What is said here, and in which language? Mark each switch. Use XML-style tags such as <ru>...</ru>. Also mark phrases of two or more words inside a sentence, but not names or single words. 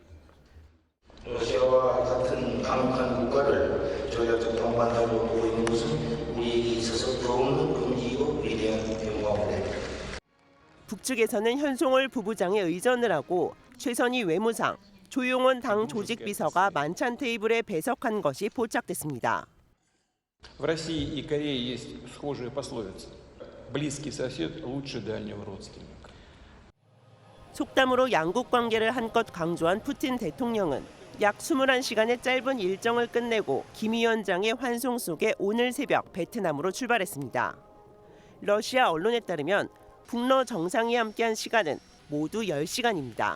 <ko>러시아와 같은 강력한 국가를 전략적 동반자로 보고 있는 것은 우리에게 있어서 더욱 금기고 위대한 영광입니다. 북측에서는 현송월 부부장에 의전을 하고 최선희 외무상, 조용원 당 조직비서가 만찬 테이블에 배석한 것이 포착됐습니다.</ko> <ru>В России и Корее есть схожая пословица: близкий сосед лучше дальнего родственника.</ru> <ko>속담으로 양국 관계를 한껏 강조한 푸틴 대통령은 약 21시간의 짧은 일정을 끝내고 김 위원장의 환송 속에 오늘 새벽 베트남으로 출발했습니다. 러시아 언론에 따르면 북러 정상이 함께한 시간은 모두 10시간입니다.</ko>